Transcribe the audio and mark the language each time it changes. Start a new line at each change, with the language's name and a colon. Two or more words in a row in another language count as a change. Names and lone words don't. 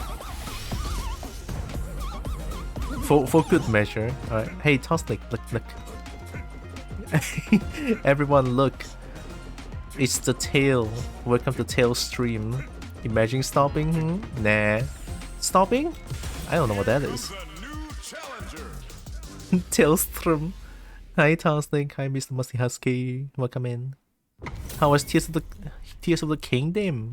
English: For good measure. Alright. Hey, Tarsnick, look. Everyone, look. It's the tail. Welcome to tail stream. Imagine stopping? Nah. Stopping? I don't know what that is. Tailstrom. Hi, Tarsnick. Hi, Mr. Musty Husky. Welcome in. How was Tears of the Kingdom?